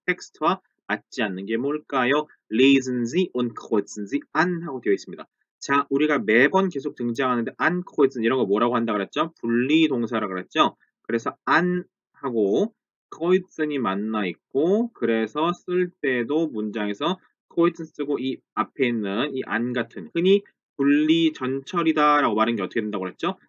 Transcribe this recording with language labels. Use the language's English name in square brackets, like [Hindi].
[Korean] 텍스트와 맞지 않는 게 뭘까요? [German] Lesen Sie und kreuzen Sie an [Korean] 하고 되어 있습니다. 자, 우리가 매번 계속 등장하는데 an, kreuzen 이런 거 뭐라고 한다 그랬죠? 분리 동사라고 그랬죠? 그래서 an 하고 kreuzen이 만나 있고, 그래서 쓸 때도 문장에서 kreuzen 쓰고 이 앞에 있는 이 an 같은 흔히 분리 전철이다 라고 말하는 게 어떻게 된다고 그랬죠?